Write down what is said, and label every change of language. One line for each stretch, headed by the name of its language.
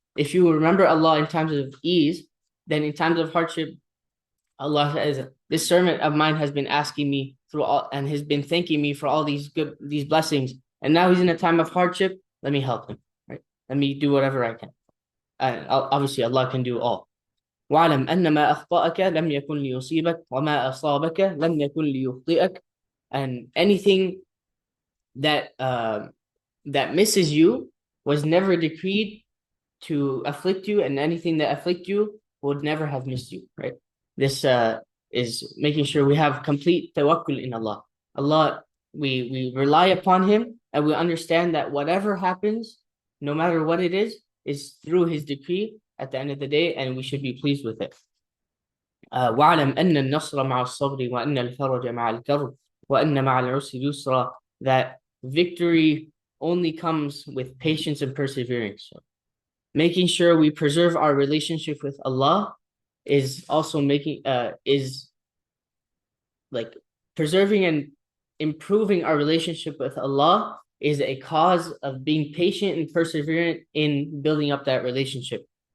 English: If you remember Allah in times of ease, then in times of hardship, Allah says, this servant of mine has been asking me through all and has been thanking me for all these blessings, and now he's in a time of hardship. Let me help him, right? Let me do whatever I can. obviously Allah can do all.
Arabic: واعلم أن ما أخطأك لم يكن ليصيبك وما أصابك لم يكن ليخطئك.
English: And anything that misses you was never decreed to afflict you, and anything that afflict you would never have missed you, right? This is making sure we have complete tawakkul in Allah. Allah, we rely upon Him, and we understand that whatever happens, no matter what it is through His decree at the end of the day, and we should be pleased with it.
Arabic: واعلم أن النصر مع الصبر وأن الفرج مع الكرب وأن مع العسر يسرا.
English: That victory only comes with patience and perseverance. So making sure we preserve our relationship with Allah is also is like preserving and improving our relationship with Allah is a cause of being patient and perseverant in building up that relationship.